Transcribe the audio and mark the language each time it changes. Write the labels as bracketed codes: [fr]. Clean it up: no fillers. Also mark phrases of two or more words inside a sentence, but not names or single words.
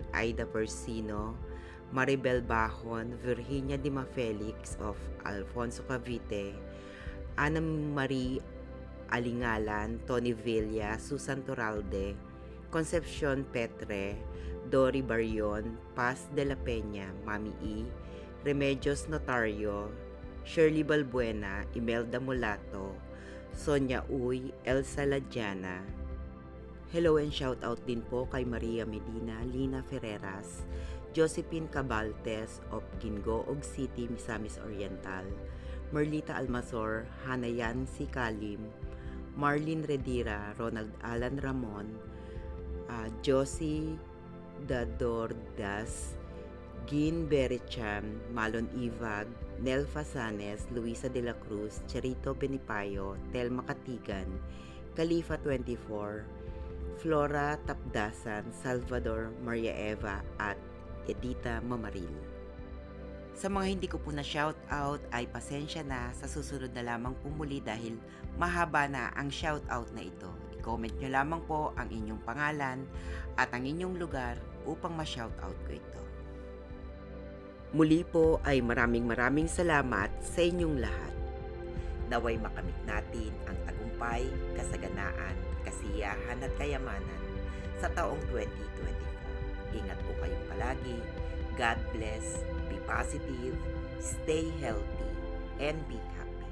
[tl] Aida Persino, Maribel Bahon, Virginia Dima Felix of Alfonso Cavite, Ana Marie Alingalan, Tony Villa, Susan Toralde, Concepcion Petre, Dori Barion, Paz de la Peña, Mami E, Remedios Notario, Shirley Balbuena, Imelda Mulato, Sonia Uy, Elsa Ladiana. [en] Hello and shout out [tl] din po kay Maria Medina, Lina Ferreras, Josephine Cabaltes of Gingoog City, Misamis Oriental, Merlita Almasor, Hanayan C. Kalim, Marlene Redira, Ronald Alan Ramon, Josie Dadordas, Gin Berecham, Malon Ivag, Nel Fasanes, Luisa de la Cruz, Charito Benipayo, Telma Katigan, Khalifa 24, Flora Tapdasan, Salvador Maria Eva at Edita Mamaril. Sa mga hindi ko po na shoutout ay pasensya na, sa susunod na lamang pumuli dahil mahaba na ang shoutout na ito. I-comment nyo lamang po ang inyong pangalan at ang inyong lugar upang ma-shoutout ko ito. Muli po ay maraming salamat sa inyong lahat. Naway makamit natin ang tagumpay, kasaganaan, kasiyahan at kayamanan sa taong 2024. Ingat po kayong palagi. [en] God bless, be positive, stay healthy, and be happy.